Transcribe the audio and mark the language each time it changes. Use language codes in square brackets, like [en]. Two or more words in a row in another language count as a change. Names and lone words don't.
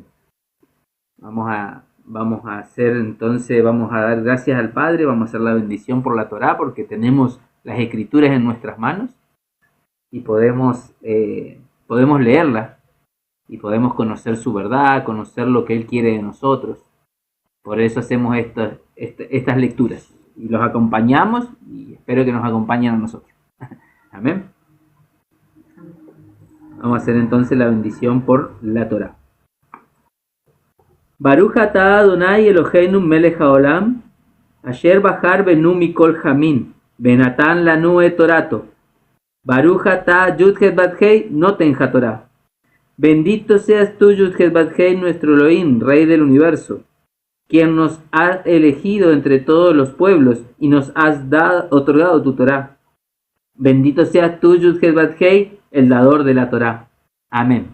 [es] Vamos a hacer entonces, vamos a dar gracias al Padre, vamos a hacer la bendición por la Torá, porque tenemos las escrituras en nuestras manos y podemos leerlas y podemos conocer su verdad, conocer lo que Él quiere de nosotros. Por eso hacemos estas lecturas y los acompañamos, y espero que nos acompañen a nosotros. Amén. Vamos a hacer entonces la bendición por la Torá. [he] ברוך אתה אדני אלהינו מלך העולם אשר בחר בנו מכל עמים ונתן לנו את תורתו. ברוך אתה Yud-Het Bat-Hei נותן התורה. [es] Bendito seas tú, Yud-Het Bat-Hei, nuestro Elohim, Rey del universo, quien nos has elegido entre todos los pueblos y nos has otorgado tu Torá. Bendito seas tú, Yud-Het Bat-Hei, el dador de la Torá. Amén.